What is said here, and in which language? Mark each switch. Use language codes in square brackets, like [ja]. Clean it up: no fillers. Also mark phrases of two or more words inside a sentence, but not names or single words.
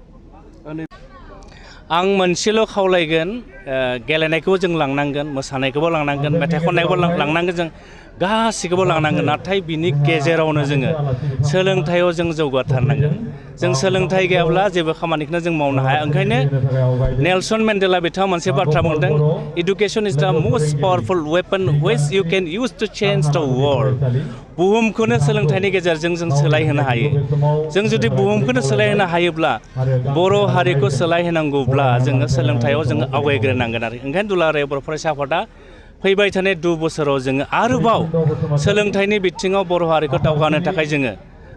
[brx] आं मोनसेल' खावलायगोन गेलेनायखौबो जों लांनांगोन मोसानायखौबो लांनांगोन मेथाइ खननायखौबो लांनांगोन जों गासिखौबो लांनांगोन नाथाय बिनि गेजेरावनो जोङो सोलोंथायाव जों जौगाथारनांगोन जों सोलोंथाइ गैयाब्ला जेबो खामानिखौनो जों मावनो हाया ओंखायनो नेलसन मेन्डेला बिथाङा मोनसे बाथ्रा बुंदों [en] Education is the most powerful weapon which you can use to change the world [brx] बुहुमखौनो सोलोंथाइनि गेजेरजों जों सोलायहोनो हायो जों जुदि बुहुमखौनो सोलायहोनो हायोब्ला बर' हारिखौ सोलायहोनांगौब्ला जोङो सोलोंथायाव जोङो आवगायग्रोनांगोन आरो ओंखायनो दुलाराय बर' फरायसा आफादा फैबाय थानाय 2 बोसोराव जोङो आरोबाव सोलोंथाइनि बिथिङाव बर' हारिखौ दावगानो थाखाय जोङो